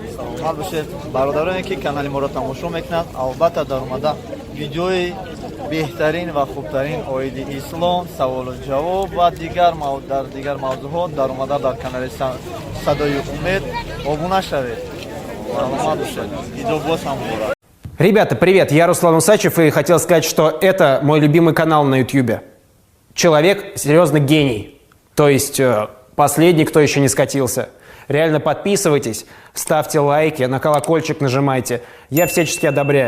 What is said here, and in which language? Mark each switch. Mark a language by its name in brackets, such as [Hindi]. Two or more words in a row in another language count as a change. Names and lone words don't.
[Tajik] саломат бошед бародароне ки канали моро тамошо мекунанд. албатта дар омада видеои беҳтарин ва хубтарин оиди ислом, саволу ҷавоб ва дар дигар мавзӯъҳо дар омада дар канали Садои умед обуна шавед. саломат бошед. идо боз ҳам муборак. [Russian] Ребята, привет, я Руслан Усачев и хотел сказать, что это мой любимый канал на YouTube. Человек серьезно гений, то есть последний, кто еще не скатился. Реально подписывайтесь, ставьте лайки, на колокольчик нажимайте, я всячески одобряю.